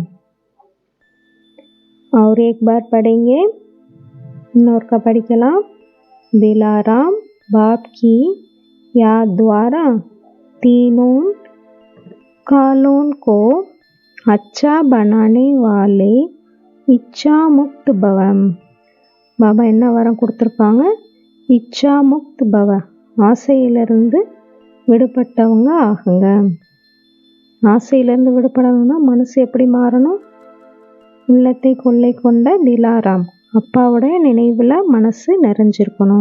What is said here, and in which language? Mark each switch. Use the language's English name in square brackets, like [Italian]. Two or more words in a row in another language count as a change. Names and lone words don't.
[Hindi] और एक बार पढ़ेंगे, [Tamil] இன்னொரு का படிக்கலாம்। [Hindi] दिलाराम बाप की याद द्वारा तीनों कालों को अच्छा बनाने वाले इच्छा मुक्त भव। [Tamil] பாபா என்ன வரம் கொடுத்துருப்பாங்க? [Hindi] इच्छा मुक्त भव, [Tamil] ஆசையிலிருந்து விடுபட்டவங்க ஆகுங்க. ஆசையிலிருந்து விடுபடணும்னா மனசு எப்படி மாறணும்? உள்ளத்தை கொள்ளை கொண்ட திலாராம் அப்பாவுடைய நினைவில் மனசு நிறைஞ்சிருக்கணும்.